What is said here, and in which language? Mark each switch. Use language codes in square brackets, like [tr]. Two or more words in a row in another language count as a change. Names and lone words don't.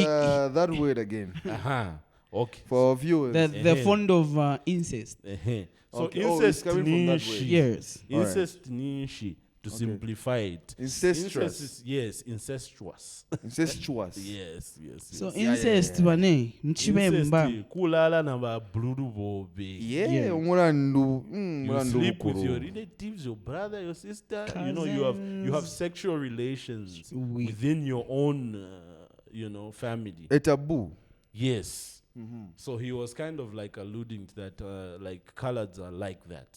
[en] that word again Uh-huh. Okay. for viewers. they're fond of incest. Uh-huh. So Okay. Oh, it's incest coming from that nishi. word. Yes. Alright. Incest nishi. To Okay. simplify it. Incestuous. Incest is, yes, incestuous. Incestuous. yes. So Yeah, incest yeah. [bem] bane mchibemba. Incest, kulala na babludu bobe. [en] Yeah, Yeah. [bem] umulandu [en] You [bem] umulandu [en] sleep with [bem] bukuru. [en] your relatives, your brother, your sister. You have sexual relations within your own, family. A taboo. Yes. So he was kind of like alluding to that, like coloreds are like that.